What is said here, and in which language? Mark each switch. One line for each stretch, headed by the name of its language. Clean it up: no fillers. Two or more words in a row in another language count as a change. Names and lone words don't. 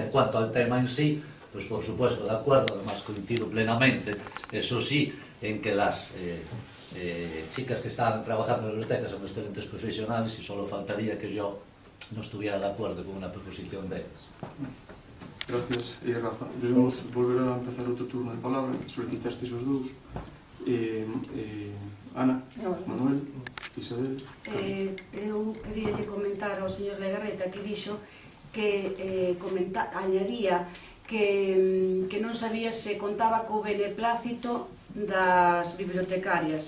Spanish: En cuanto al tema en sí, pues por supuesto, de acuerdo, además coincido plenamente, eso sí, en que las chicas que están trabajando en la biblioteca son excelentes profesionales y solo faltaría que yo no estuviera de acuerdo con una proposición de ellas. Gracias, Rafa. Debemos volver a empezar
Galician: outro turno de palabra. Solicitaste os dous. Ana, Manuel, Isabel. Eu quería comentar ao señor Legarreta que dixo que añadía que non sabía se contaba co beneplácito das bibliotecarias.